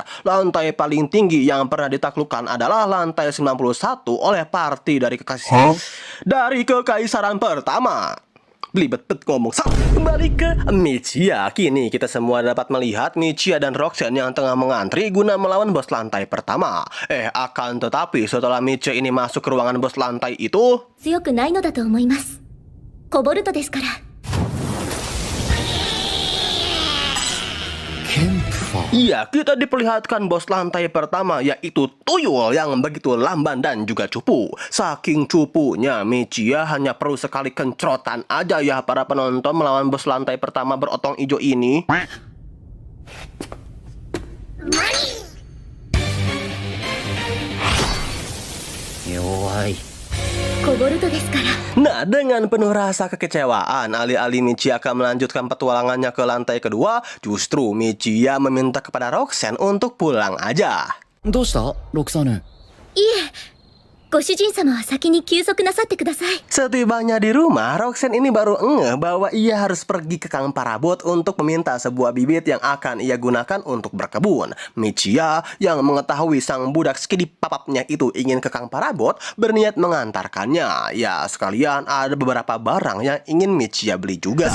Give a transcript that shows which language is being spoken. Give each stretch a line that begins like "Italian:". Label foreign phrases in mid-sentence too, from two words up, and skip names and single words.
Indonesian: Lantai paling tinggi yang pernah ditaklukkan adalah lantai 91 oleh party dari kekaisaran pertama. belibet ngomong. Kembali ke Michiya. Kini kita semua dapat melihat Michiya dan Roxanne yang tengah mengantri guna melawan bos lantai pertama. Akan tetapi setelah Michiya ini masuk ke ruangan bos lantai itu,
Japanese: 強くないのだと思います。コボルトですから。ケンプファー
Indonesian: iya, kita diperlihatkan bos lantai pertama yaitu tuyul yang begitu lamban dan juga cupu. Saking cupunya, Michiya hanya perlu sekali kencrotan aja ya para penonton melawan bos lantai pertama berotong hijau ini.
Japanese: Yowai コボルトですから。
Indonesian: Nah, dengan penuh rasa kekecewaan, alih-alih Michiya akan melanjutkan petualangannya ke lantai kedua, justru Michiya meminta kepada Roxanne untuk pulang aja.
Japanese: どうしたロクサーヌいえ、ご主人様は先に休息なさってください。
Indonesian: Setibanya di rumah, Roxanne ini baru ngeh bahwa ia harus pergi ke Kang Parabot untuk meminta sebuah bibit yang akan ia gunakan untuk berkebun. Michiya yang mengetahui sang budak skidi papapnya itu ingin ke Kang Parabot berniat mengantarkannya. Ya, sekalian ada beberapa barang yang ingin Michiya beli juga.